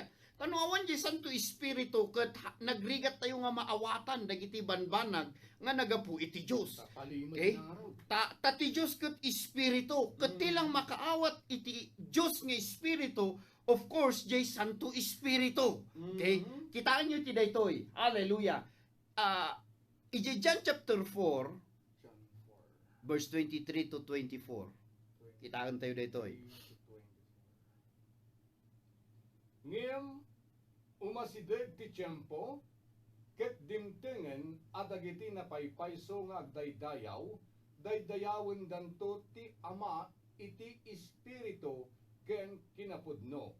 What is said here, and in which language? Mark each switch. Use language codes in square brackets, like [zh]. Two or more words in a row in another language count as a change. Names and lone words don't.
[ilo] Kano awan di Santo Espiritu ket nagrigat tayo nga maawatan dagiti banbanag nga nagapu iti Dios. Okay? Ta ti Dios ket Espiritu ket tilang makaawat iti Dios nga Espiritu, [en] of course [ilo] jay Santo Espiritu. Okay? Kitaan nyo ti daytoy. [en] Hallelujah. John chapter 4 verse 23 to 24. [ilo] Kitaan tayo daytoy. Ngem umasideg ti tiyempo ket dimtengen adagiti napaypayso nga agdaydayaw, daydayawen danto ti Ama iti espiritu ken kinapudno.